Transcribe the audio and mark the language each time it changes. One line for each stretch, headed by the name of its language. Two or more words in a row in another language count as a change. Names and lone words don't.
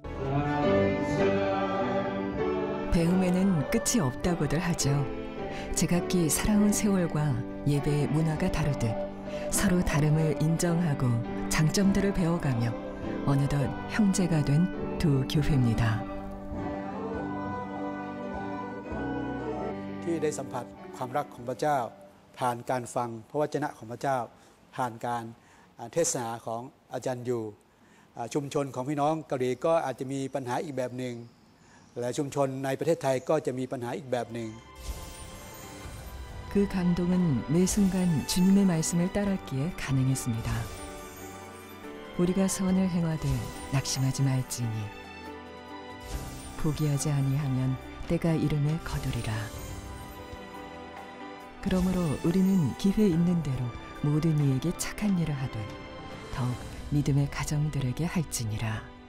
Korean: 배움에는 끝이 없다고들 하죠. 제각기 살아온 세월과 예배의 문화가 다르듯 서로 다름을 인정하고 장점들을 배워가며 어느덧 형제가 된 두 교회입니다.
Thai: ที่ได้สัมผัสความรักของพระเจ้าผ่านการฟังพระวจนะของพระเจ้าผ่านการเทศนาของอาจารย์อยู่ชุมชนของพี่น้องเกาหลีก็อาจจะมีปัญหาอีกแบบหนึ่งและชุมชนในประเทศไทยก็จะมีปัญหาอีกแบบหนึ่ง
Korean: 그 감동은 매 순간 주님의 말씀을 따랐기에 가능했습니다. 우리가 선을 행하되 낙심하지 말지니 포기하지 아니하면 때가 이름에 거두리라. 그러므로 우리는 기회 있는 대로 모든 이에게 착한 일을 하되 더욱 믿음의 가정들에게 할지니라.